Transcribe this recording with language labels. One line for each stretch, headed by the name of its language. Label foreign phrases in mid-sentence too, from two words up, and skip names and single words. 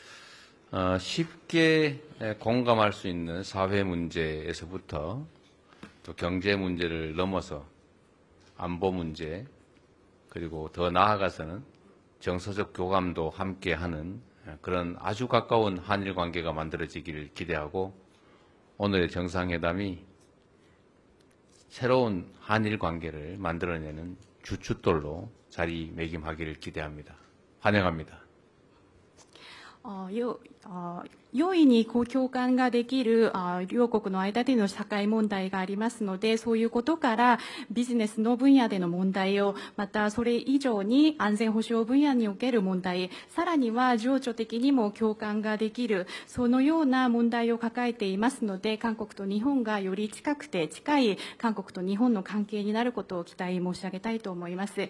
Korean: 쉽게 공감할 수 있는 사회 문제에서부터 또 경제 문제를 넘어서 안보 문제, 그리고 더 나아가서는 정서적 교감도 함께하는 그런 아주 가까운 한일 관계가 만들어지기를 기대하고 오늘의 정상회담이 새로운 한일 관계를 만들어내는 주춧돌로 자리매김하기를 기대합니다. 환영합니다.
Japanese: 容易に共感ができる両国の間での社会問題がありますので、そういうことからビジネスの分野での問題を、またそれ以上に安全保障分野における問題、さらには情緒的にも共感ができる、そのような問題を抱えていますので、韓国と日本がより近くて近い韓国と日本の関係になることを期待申し上げたいと思います。